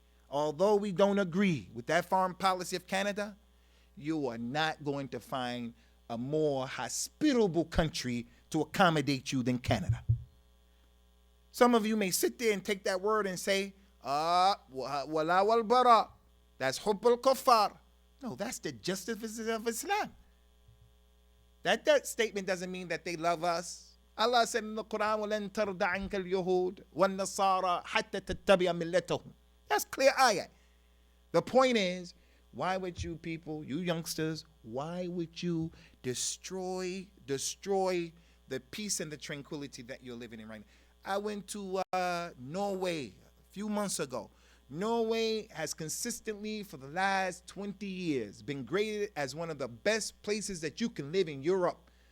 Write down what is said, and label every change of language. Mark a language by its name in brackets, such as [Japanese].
[English] Although we don't agree with that foreign policy of Canada, you are not going to find a more hospitable country to accommodate you than Canada. Some of you may sit there and take that word and say, wala wal bara. That's hubb al kuffar. No, that's the justice of Islam. That statement doesn't mean that they love us. Allah said in the Qur'an, [Arabic] وَلَن تَرْضَ عَنْكَ الْيَهُودِ وَالنَّصَارَى حَتَّى تَتَّبِعَ مِلَّتَهُم. [English] That's clear ayat. The point is, why would you people, you youngsters, why would you destroy the peace and the tranquility that you're living in right now? I went to Norway a few months ago. Norway has consistently, for the last 20 years, been graded as one of the best places that you can live in Europe.